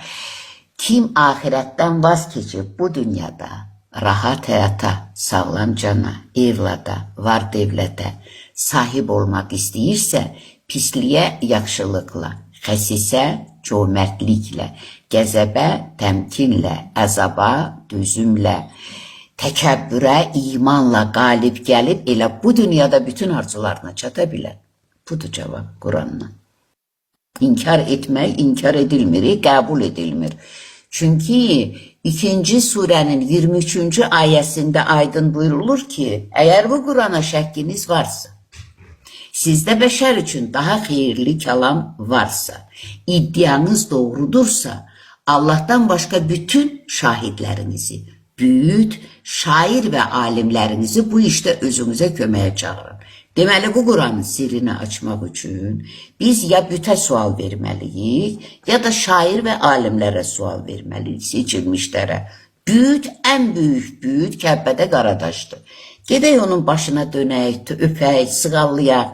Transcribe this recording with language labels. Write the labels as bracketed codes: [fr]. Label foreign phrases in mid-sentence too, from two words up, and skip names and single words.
[az] Kim axirətdən vaz keçib bu dünyada rahat həyata, sağlam cana, evlada, var devlətə sahib olmaq istəyirsə, pisliyə yaxşılıqla, xəsisə cömərtliklə, qəzəbə təmkinlə, əzaba dözümlə, təkəbbürə imanla qalib gəlib elə bu dünyada bütün arzularına çata bilər. Budur cavab Qurandan. İnkar etmək, inkar edilmir, qəbul edilmir. Çünkü 2. surenin 23. [tr] ayesinde aydın buyurulur ki, eğer bu Kur'an'a şəkkiniz varsa, sizde beşer için daha hayırlı kelam varsa, iddianız doğrudursa, Allah'tan başka bütün şahitlerinizi, büyüt, şair ve alimlerinizi bu işte özünüze köməyə çağırın. [az] Deməli, bu Quranın sirrini açmaq üçün biz ya bütə sual verməliyik, ya da şair və alimlərə sual verməliyik, seçilmişlərə. Büyüt, ən büyük büyüt Kəbbədə Qaradaşdır. Gedək onun başına dönək, öpək, sığallayaq.